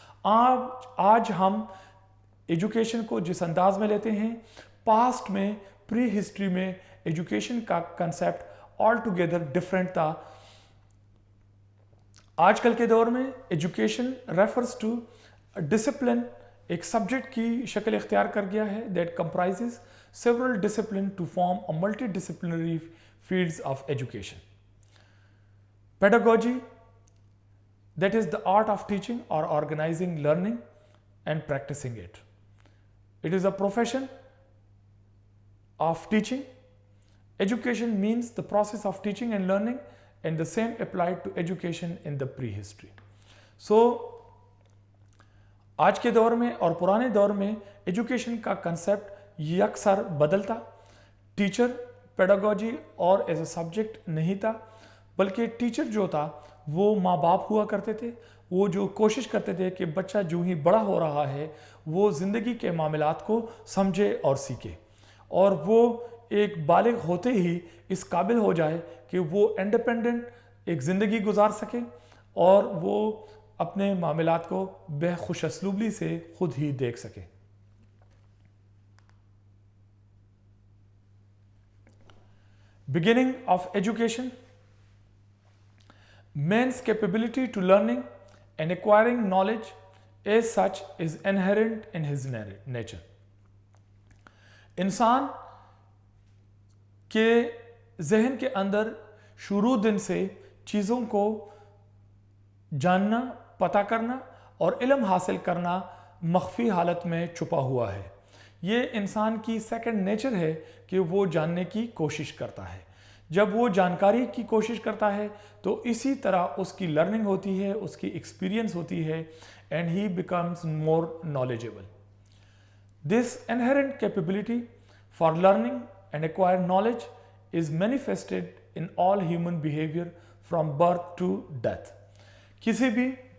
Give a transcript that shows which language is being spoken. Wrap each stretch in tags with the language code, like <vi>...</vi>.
<ur>آج ہم ایجوکیشن کو جس انداز میں لیتے ہیں، پاسٹ میں، پری ہسٹری میں ایجوکیشن کا کنسیپٹ</ur> <en>altogether different</en> <ur>تھا۔ آج کل کے دور میں</ur> <en>education refers to discipline,</en> <ur>ایک سبجیکٹ کی شکل اختیار کر گیا ہے</ur> <en>That comprises several disciplines to form a multidisciplinary fields of education. Pedagogy, that is the art of teaching or organizing learning and practicing it. It is a profession of teaching. Education means the process of teaching and learning, and the same applied to education in the prehistory.</en> <ur>So, آج کے دور میں اور پرانے دور میں education کا concept یکسر بدلتا، ٹیچر پیڈاگوجی اور ایز اے سبجیکٹ نہیں تھا، بلکہ ٹیچر جو تھا وہ ماں باپ ہوا کرتے تھے، وہ جو کوشش کرتے تھے کہ بچہ جو ہی بڑا ہو رہا ہے وہ زندگی کے معاملات کو سمجھے اور سیکھے، اور وہ ایک بالغ ہوتے ہی اس قابل ہو جائے کہ وہ انڈیپینڈنٹ ایک زندگی گزار سکے، اور وہ اپنے معاملات کو بے خوش اسلوبی سے خود ہی دیکھ سکے۔</ur> <en>Beginning of education. Man's capability to learning and acquiring knowledge as such is inherent in his nature.</en> <ur>انسان کے ذہن کے اندر شروع دن سے چیزوں کو جاننا، پتہ کرنا اور علم حاصل کرنا مخفی حالت میں چھپا ہوا ہے۔ یہ انسان کی سیکنڈ نیچر ہے کہ وہ جاننے کی کوشش کرتا ہے۔ جب وہ جانکاری کی کوشش کرتا ہے تو اسی طرح اس کی لرننگ ہوتی ہے، اس کی ایکسپیرینس ہوتی ہے،</ur> <en>And he becomes more knowledgeable. This inherent capability for learning and acquire knowledge is manifested in all human behaviour from birth to death.</en> <ur>کسی بھی</ur>